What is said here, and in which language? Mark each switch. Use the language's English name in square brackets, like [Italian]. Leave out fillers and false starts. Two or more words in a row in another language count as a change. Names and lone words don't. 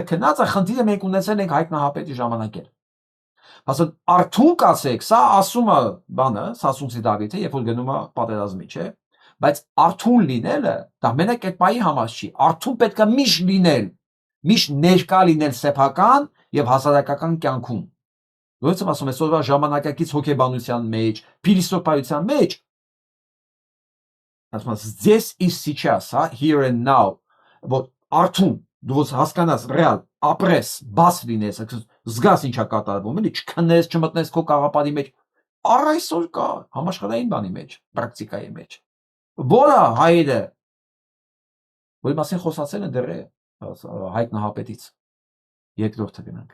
[Armenian] քնած է, խնդիրը մենք ունեցել ենք Հայկ Նահապետի ժամանակել։ Ասեն արթուն կացեք, սա ասում է բանը, Սասունցի Դավիթը, երբ որ գնում է պատերազմի, չէ՞։ Բայց արթուն լինելը դա մենակ այդ բայի համար չի։ Արթուն պետք է միշտ լինել, միշտ ներկա լինել սեփական եւ հասարակական կյանքում։ Ոնց եմ ասում, այսօրվա ժամանակակից հոգեբանության մեջ, փիլիսոփայության մեջ ասում ես [Russian] здесь и сейчас, [Armenian] հա, [English] here and now, [Armenian] որ արթուն, դու հասկանաս, ռեալ, ապրես, բաց լինես, զգաս ինչա կատարվում, էլի, չքնես, չմտնես քո կաղապարի մեջ, առ այսօր կա համաշխարհային բանի մեջ, պրակտիկայի մեջ։ Որը հայերը, որի մասին խոսացել են դեռ Հայկ Նահապետից, երկրորդը գնանք։